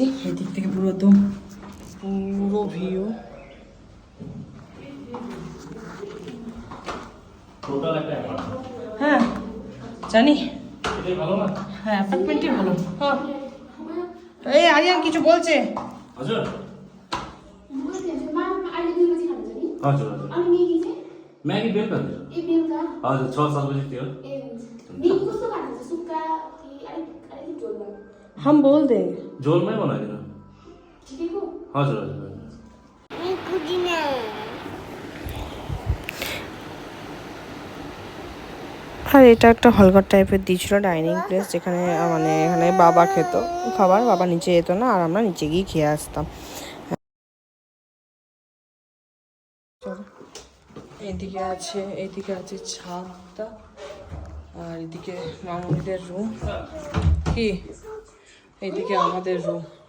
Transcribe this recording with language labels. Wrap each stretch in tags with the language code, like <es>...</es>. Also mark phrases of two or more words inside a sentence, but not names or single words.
<bn>এই দিক থেকে পুরো একদম পুরো ভিউ। হ্যাঁ জানি, হ্যাঁ অ্যাপার্টমেন্টই ভালো। হ্যাঁ এই আরিয়ান কিছু বলছে।</bn> <ne>म्यागी बेलुका हजुर 6-7 बजीतिर</ne> <hi>हम बोल देंगे,</hi> <ne>झोलमै बनाइदिनु। हजुर हजुर</ne> <bn>আর এটা একটা হলঘর টাইপের দিয়েছিল,</bn> <en>dining place,</en> <bn>যেখানে মানে এখানে বাবা খেত খাবার, বাবা নিচে যেত না আর আমরা নিচে গিয়ে খেয়ে আসতাম। এইদিকে আছে ছাদটা, আর এদিকে মামুনিদের রুম, কি এইদিকে আমাদের রুম।</bn>